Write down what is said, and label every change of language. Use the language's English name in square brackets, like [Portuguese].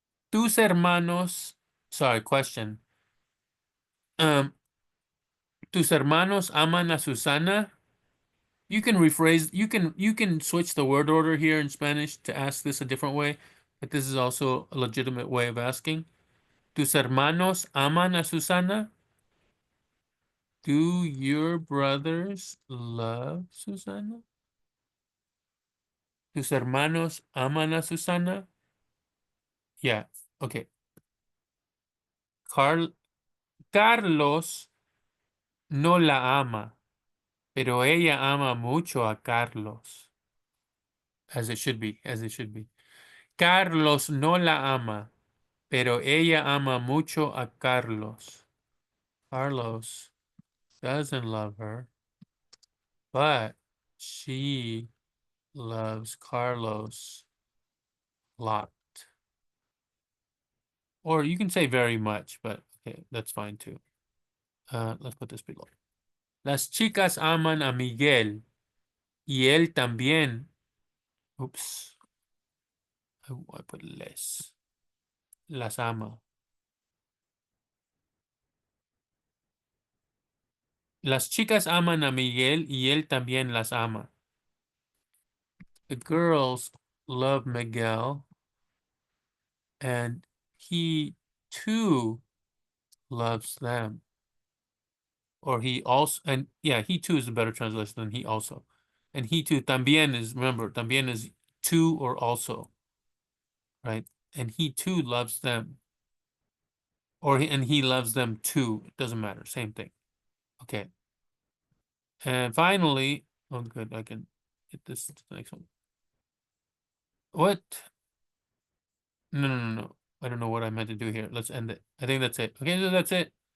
[Spanish] Tus hermanos, [English] sorry, question. [Spanish] Tus hermanos aman a Susana. [English] You can rephrase, you can switch the word order here in Spanish to ask this a different way, but this is also a legitimate way of asking. [Spanish] ¿Tus hermanos aman a Susana? [English] Do your brothers love Susana? [Spanish] ¿Tus hermanos aman a Susana? [English] Yeah, okay. [Spanish] Carlos no la ama, pero ella ama mucho a Carlos. [English] As it should be, as it should be. [Spanish] Carlos no la ama, pero ella ama mucho a Carlos. [English] Carlos doesn't love her, but she loves Carlos a lot. Or you can say very much, but okay, that's fine too. Let's put this below. [Spanish] Las chicas aman a Miguel y él también. [English] Oops. I put les. [Spanish] Las ama. Las chicas aman a Miguel y él también las ama. [English] The girls love Miguel and he too loves them. Or he also, and yeah, he too is a better translation than he also. And he too, también is, remember, también is too or also, right? And he too loves them. And he loves them too. It doesn't matter, same thing. Okay. And finally, oh good, I can get this to the next one. What? No. I don't know what I meant to do here. Let's end it. I think that's it. Okay, so that's it.